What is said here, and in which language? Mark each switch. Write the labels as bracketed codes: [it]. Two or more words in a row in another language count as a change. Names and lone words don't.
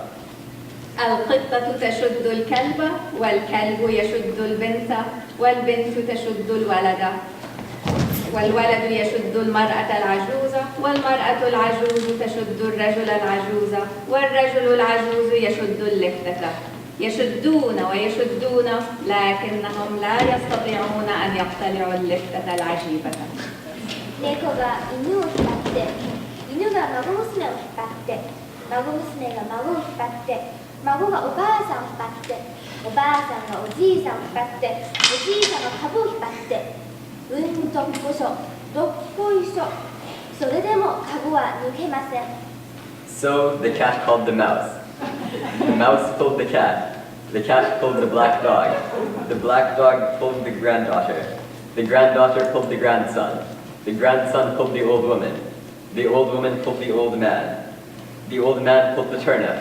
[ar] القطة تشد الكلب والكلب يشد البنت والبنت تشد الولد والولد يشد المرأة العجوزة والمرأة العجوز تشد الرجل العجوز والرجل العجوز يشد اللفتة يشدون ويشدون لكنهم لا يستطيعون أن يقتلعوا اللفتة العجيبة. [ja] 猫が犬を引っ張って犬犬が孫娘を引っ張って、孫娘が孫を引っ張って、孫がおばあさんを引っ張って、おばあさんがおじいさんを引っ張って、おじいさんが株を引っ張って、どっこしょ、どっこいしょ。それでも株は抜けません。 [en] So the cat called the mouse. The mouse pulled the cat. The cat pulled the black dog. The black dog pulled the granddaughter. The granddaughter pulled the grandson. The grandson pulled the old woman. The old woman pulled the old man. The old man pulled the turnip.